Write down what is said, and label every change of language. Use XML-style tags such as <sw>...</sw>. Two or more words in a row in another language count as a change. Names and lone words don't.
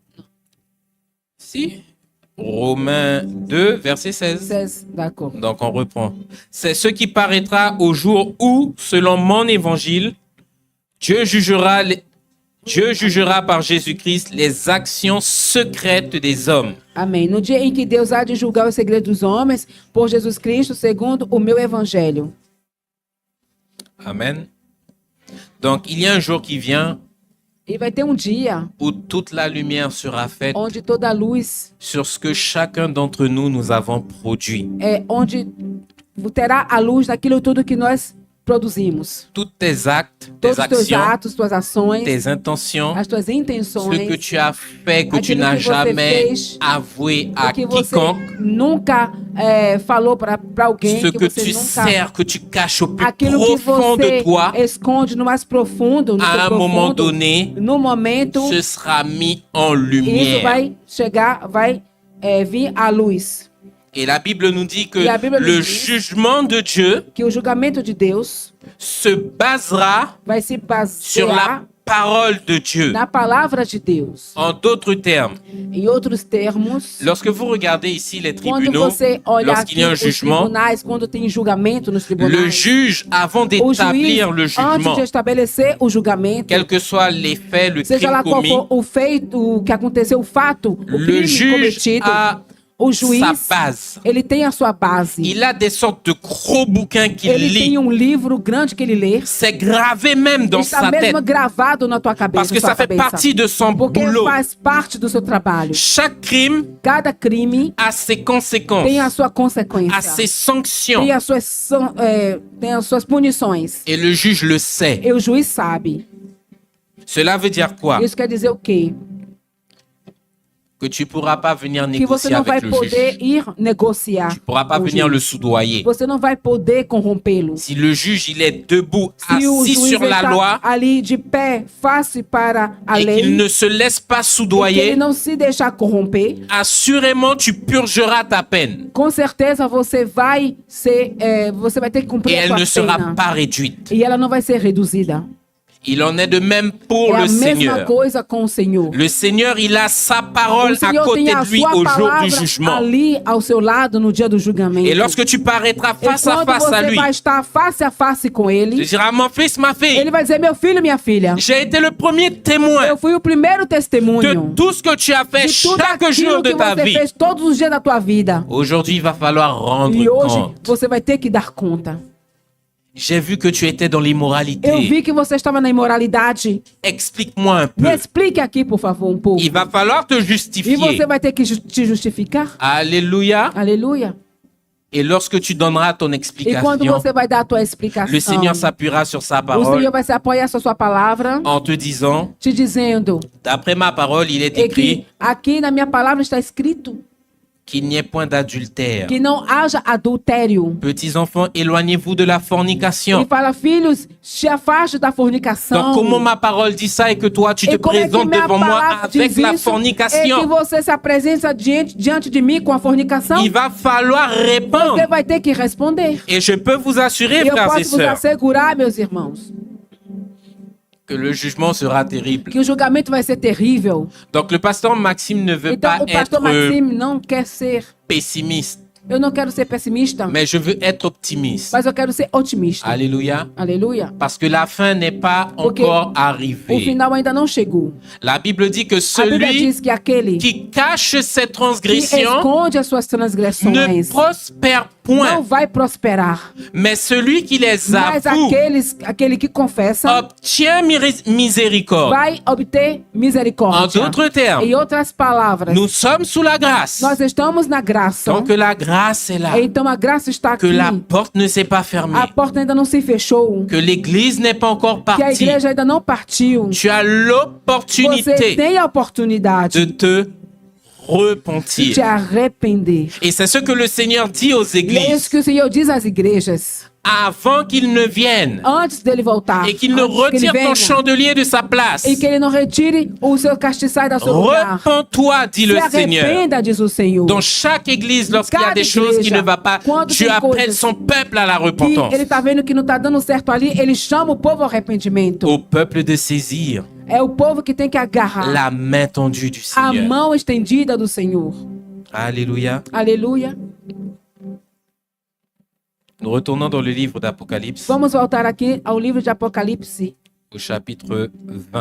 <fr>si, Romains 2, verset 16. 16, d'accord. Donc on reprend. C'est ce qui paraîtra au jour où, selon mon évangile, Dieu jugera par Jésus-Christ les actions secrètes des hommes.</fr> <pt>Amém. No dia em que Deus há de julgar os segredos dos homens por Jesus Cristo, segundo o meu evangelho. Amen.</pt> <fr>Donc il y a un jour qui vient</fr> <pt>E vai ter um dia</pt> <fr>où toute la lumière sera faite</fr> <pt>onde toda a luz</pt> <fr>sur ce que chacun d'entre nous avons produit.</fr> <pt>onde terá a luz daquilo tudo que nós produzimos.</pt> <fr>Tous tes actes, tes</fr> <pt>Todos os teus</pt> <fr>actions,</fr> <pt>atos, tuas ações,</pt> <fr>tes intentions,</fr> <pt>as tuas</pt> <fr>ce</fr> <pt>intenções,</pt> <fr>que tu as fait que tu</fr> <pt>Aquilo</pt> <fr>n'as</fr> <pt>que você</pt> <fr>jamais</fr> <pt>fez,</pt> <fr>avoué</fr> <pt>o</pt> <fr>à</fr> <pt>que você</pt> <fr>quiconque,</fr> <pt>nunca falou para alguém,</pt> <fr>ce que</fr> <pt>você</pt> <fr>tu</fr> <pt>nunca...</pt> <fr>sers, que tu caches au plus</fr> <pt>Aquilo que</pt> <fr>profond de</fr> <pt>você</pt> <fr>toi,</fr> <pt>esconde no mais profundo, no</pt> <fr>à</fr> <pt>teu</pt> <fr>un moment</fr> <pt>profundo,</pt> <fr>donné,</fr> <pt>no momento,</pt> <fr>ce sera mis en</fr> <pt>isso</pt> <fr>lumière.</fr> <pt>vai chegar, vai vir à luz.</pt> <fr>Et la Bible nous dit que Et la Bible nous le dit jugement de Dieu</fr> <pt>Que o julgamento de Deus</pt> <fr>se basera</fr> <pt>vai se</pt> <fr>sur</fr> <pt>basear</pt> <fr>parole de Dieu.</fr> <pt>na palavra de Deus.</pt> <fr>En d'autres termes,</fr> <pt>Em outros termos,</pt> <fr>lorsque vous regardez ici les</fr> <pt>quando</pt> <fr>tribunaux,</fr> <pt>você olha</pt> <fr>lorsqu'il y</fr> <pt>aqui</pt> <fr>a un</fr> <pt>os</pt> <fr>jugement,</fr> <pt>tribunais, quando tem julgamento nos</pt> <fr>le</fr> <pt>tribunais,</pt> <fr>juge, avant</fr> <pt>o juiz,</pt> <fr>d'établir le</fr> <pt>antes</pt> <fr>jugement,</fr> <pt>de estabelecer o julgamento,</pt> <fr>quel que soit les faits, le</fr> <pt>seja</pt> <fr>crime</fr> <pt>lá qual</pt> <fr>commis,</fr> <pt>for o feito, o que aconteceu, o fato, o</pt> <fr>le crime juge</fr> <pt>cometido,</pt> <fr>a</fr> <pt>o</pt> <fr>sa</fr> <pt>juiz,</pt> <fr>base.</fr> <pt>ele tem a sua base.</pt> <fr>Il a des sortes de gros bouquins qu'il</fr> <pt>Ele</pt> <fr>lit.</fr> <pt>tem um livro grande que ele lê.</pt> <fr>C'est gravé même dans</fr> <pt>Está</pt> <fr>sa</fr> <pt>mesmo</pt> <fr>tête.</fr> <pt>gravado na tua cabeça.</pt> <fr>Parce que</fr> <pt>sua</pt> <fr>ça fait</fr> <pt>cabeça.</pt> <fr>partie de son</fr> <pt>Porque</pt> <fr>boulot.</fr> <pt>faz parte do seu trabalho.</pt> <fr>Chaque crime</fr> <pt>Cada crime</pt> <fr>a ses conséquences,</fr> <pt>tem a sua consequência.</pt> <fr>a ses sanctions.</fr> <pt>Tem as suas punições.</pt> <fr>Et le juge le sait.</fr> <pt>E o juiz sabe.</pt> <fr>Cela veut dire quoi?</fr> <pt>Isso quer dizer o quê?</pt> <fr>Que tu ne pourras pas venir</fr> <pt>Que você</pt> <fr>négocier</fr> <pt>não vai</pt> <fr>avec le</fr> <pt>poder</pt> <fr>juge.</fr> <pt>ir negociar.</pt> <fr>Tu ne pourras pas</fr> <pt>com o</pt> <fr>venir</fr> <pt>juiz.</pt> <fr>le soudoyer.</fr> <pt>Você não vai poder corrompê-lo.</pt> <fr>Si le juge il est debout,</fr> <pt>Se o</pt> <fr>assis</fr> <pt>juiz</pt> <fr>sur la</fr> <pt>está</pt> <fr>loi,</fr> <pt>ali de pé, face para a</pt> <fr>et</fr> <pt>lei,</pt> <fr>qu'il ne se laisse pas</fr> <pt>e que</pt> <fr>soudoyer,</fr> <pt>ele não se deixar corromper,</pt> <fr>assurément tu purgeras ta peine.</fr> <pt>com certeza você vai ter que</pt> <fr>Et</fr> <pt>cumprir a</pt> <fr>elle</fr> <pt>sua</pt> <fr>ne sera</fr> <pt>pena.</pt> <fr>pas réduite.</fr> <pt>E ela não vai ser reduzida.</pt> <fr>Il en est de même pour</fr> <pt>É a</pt> <fr>le</fr> <pt>mesma</pt> <fr>Seigneur.</fr> <pt>coisa com o Senhor.</pt> <fr>Le Seigneur, il a sa parole</fr> <pt>O</pt> <fr>à</fr> <pt>Senhor</pt> <fr>côté</fr> <pt>tem a</pt> <fr>de lui</fr> <pt>sua</pt> <fr>au jour du</fr> <pt>palavra</pt> <fr>jugement.</fr> <pt>ali ao seu lado no dia do julgamento.</pt> <fr>Et lorsque tu paraîtras</fr> <pt>E</pt> <fr>face à</fr> <pt>quando</pt> <fr>face à</fr> <pt>você</pt> <fr>lui,</fr> <pt>vai estar face a face com</pt> <fr>tu</fr> <pt>ele,</pt> <fr>diras, mon fils, ma fille,</fr> <pt>ele vai dizer, meu filho, minha filha,</pt> <fr>j'ai été le premier témoin</fr> <pt>eu fui o primeiro</pt> <fr>de</fr> <pt>testemunho</pt> <fr>tout ce que tu as fait</fr> <pt>de tudo</pt> <fr>chaque jour</fr> <pt>aquilo</pt> <fr>de</fr> <pt>que</pt> <fr>ta</fr> <pt>você</pt> <fr>vie.</fr> <pt>fez todos os dias da tua vida.</pt> <fr>Aujourd'hui, il va falloir rendre</fr> <pt>E hoje</pt> <fr>compte.</fr> <pt>você vai ter que dar conta.</pt> <fr>J'ai vu que tu étais dans</fr> <pt>Eu</pt> <fr>l'immoralité.</fr> <pt>vi que você estava na imoralidade.</pt> <fr>Explique-moi un</fr> <pt>Me</pt> <fr>peu.</fr> <pt>explique aqui, por favor, um pouco.</pt> <fr>Il va falloir te</fr> <pt>E</pt> <fr>justifier.</fr> <pt>você vai ter que te justificar.</pt> <fr>Alléluia.</fr> <pt>Aleluia.</pt> <fr>Et lorsque tu donneras ton</fr> <pt>E quando</pt> <fr>explication,</fr> <pt>você vai dar a tua explicação,</pt> <fr>le Seigneur s'appuiera sur sa</fr> <pt>o</pt> <fr>parole</fr> <pt>Senhor vai se apoiar sobre sua palavra,</pt> <fr>en te disant,</fr> <pt>te dizendo</pt> <fr>d'après ma parole, il est</fr> <pt>e</pt> <fr>écrit</fr> <pt>que aqui na minha palavra está escrito</pt> <fr>qu'il n'y ait point d'adultère.</fr> <pt>que não haja adultério.</pt> <fr>Petits enfants, éloignez-vous de la</fr> <pt>E</pt> <fr>fornication.</fr> <pt>fala, filhos, se afaste da fornicação.</pt> <fr>Donc, comment ma parole dit ça et que toi, tu te</fr> <pt>E como é que</pt> <fr>présentes</fr> <pt>minha</pt> <fr>devant moi</fr> <pt>palavra</pt> <fr>avec</fr> <pt>diz</pt> <fr>la</fr> <pt>isso? É que</pt> <fr>fornication?</fr> <pt>você se apresenta diante de mim com a fornicação.</pt> <fr>Il va falloir</fr> <pt>Você</pt> <fr>répondre.</fr> <pt>vai ter que responder.</pt> <fr>Et je peux vous assurer,</fr> <pt>E eu</pt> <fr>frères et</fr> <pt>posso vos</pt> <fr>sœurs,</fr> <pt>assegurar, meus irmãos,</pt> <fr>que le jugement sera terrible.</fr> <pt>que o julgamento vai ser terrível.</pt> <fr>Donc, le pasteur Maxime ne veut</fr> <pt>Então,</pt> <fr>pas</fr> <pt>o pastor</pt> <fr>être</fr> <pt>Maxime não quer ser.</pt> <fr>pessimiste,</fr> <pt>Eu não quero ser pessimista,</pt> <fr>mais je veux être optimiste.</fr> <pt>mas eu quero ser otimista.</pt> <fr>Alléluia.</fr> <pt>Aleluia.</pt> <fr>Parce que la fin n'est pas</fr> <pt>Porque</pt> <fr>encore</fr> <pt>O</pt> <fr>arrivée.</fr> <pt>final ainda não chegou.</pt> <fr>La Bible dit que</fr> <pt>A Bíblia</pt> <fr>celui</fr> <pt>diz que aquele</pt> <fr>qui cache ses</fr> <pt>que</pt> <fr>transgressions</fr> <pt>esconde as suas</pt> <fr>ne</fr> <pt>transgressões</pt> <fr>prospère</fr> <pt>não</pt> <fr>point.</fr> <pt>vai prosperar.</pt> <fr>Mais celui qui les</fr> <pt>Mas</pt> <fr>avoue</fr> <pt>aquele que confessa</pt> <fr>obtient miséricorde.</fr> <pt>vai obter</pt> <fr>En</fr> <pt>misericórdia.</pt> <fr>d'autres termes,</fr> <pt>Em outras palavras,</pt> <fr>nous sommes sous la grâce.</fr> <pt>nós estamos na graça.</pt> <fr>Donc la grâce est là.</fr> <pt>Então a graça está</pt> <fr>Que</fr> <pt>aqui.</pt> <fr>la porte ne s'est pas fermée.</fr> <pt>A porta ainda não se fechou.</pt> <fr>Que l'église n'est pas encore</fr> <pt>Que a</pt> <fr>partie.</fr> <pt>igreja ainda não partiu.</pt> <fr>Tu as</fr> <pt>Você</pt> <fr>l'opportunité</fr> <pt>tem a oportunidade</pt> <fr>de te</fr> <pt>de</pt> <fr>repentir.</fr> <pt>te arrepender.</pt> <fr>Et c'est ce que le Seigneur dit aux</fr> <pt>E é isso</pt> <fr>églises</fr> <pt>que o Senhor diz às igrejas.</pt> <fr>avant qu'il ne vienne</fr> <pt>Antes dele voltar.</pt> <fr>et qu'il ne</fr> <pt>antes que ele</pt> <fr>retire ton</fr> <pt>venha,</pt> <fr>chandelier de sa place.</fr> <pt>e que ele não retire o seu castiçai da seu lugar.</pt> <fr>Repens-toi, dit</fr> <pt>Se</pt> <fr>le Seigneur.</fr> <pt>arrependa, diz o Senhor.</pt> <fr>Dans chaque église, lorsqu'il y a</fr> <pt>Cada</pt> <fr>des choses qui</fr> <pt>igreja,</pt> <fr>ne vont pas,</fr> <pt>quando</pt> <fr>tu</fr> <pt>tem</pt> <fr>appelles</fr> <pt>coisas</pt> <fr>son peuple à la</fr> <pt>Que</pt> <fr>repentance.</fr> <pt>ele tá vendo que não tá dando certo ali, ele chama o povo ao arrependimento.</pt> <fr>Au peuple de saisir</fr> <pt>É o povo que tem que agarrar</pt> <fr>la main tendue du</fr> <pt>a</pt> <fr>Seigneur.</fr> <pt>mão estendida do Senhor.</pt> <fr>Alléluia.</fr> <pt>Aleluia.</pt> <fr>Nous retournons dans le livre d'Apocalypse,</fr> <pt>Vamos voltar aqui ao livro de Apocalipse,</pt> <fr>au chapitre 20.</fr>